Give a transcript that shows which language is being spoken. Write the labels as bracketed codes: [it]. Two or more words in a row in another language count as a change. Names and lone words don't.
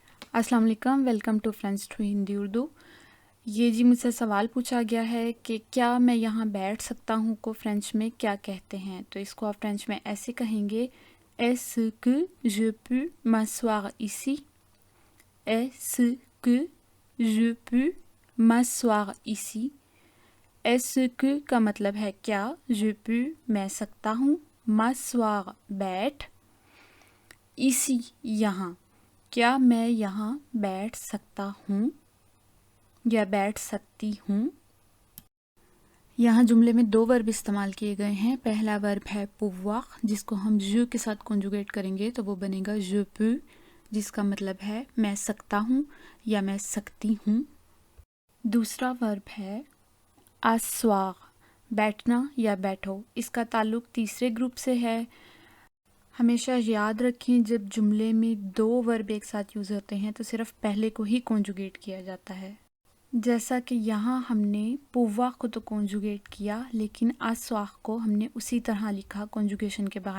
[ur] السلام علیکم، [en] welcome to [ur] فرینڈز ٹو ہندی اردو۔ یہ جی مجھ سے سوال پوچھا گیا ہے کہ کیا میں یہاں بیٹھ سکتا ہوں کو فرینچ میں کیا کہتے ہیں؟ تو اس کو آپ فرینچ میں ایسے کہیں گے [fr] Est-ce que je peux m'asseoir ici? Est-ce que je peux m'asseoir ici? Est-ce que [ur] کا مطلب ہے کیا، [fr] je peux [ur] میں سکتا ہوں، m'asseoir بیٹھ، ici یہاں، کیا میں یہاں بیٹھ سکتا ہوں یا بیٹھ سکتی ہوں؟ یہاں جملے میں دو ورب استعمال کیے گئے ہیں۔ پہلا ورب ہے pouvoir، جس کو ہم je کے ساتھ کنجوگیٹ کریں گے تو وہ بنے گا [fr] je peux، [ur] جس کا مطلب ہے میں سکتا ہوں یا میں سکتی ہوں۔ دوسرا ورب ہے asseoir، بیٹھنا یا بیٹھو۔ اس کا تعلق تیسرے گروپ سے ہے۔ ہمیشہ یاد رکھیں جب جملے میں دو ورب ایک ساتھ یوز ہوتے ہیں تو صرف پہلے کو ہی کنجوگیٹ کیا جاتا ہے، جیسا کہ یہاں ہم نے pouvoir کو تو کنجوگیٹ کیا لیکن asseoir کو ہم نے اسی طرح لکھا کنجوگیشن کے بغیر۔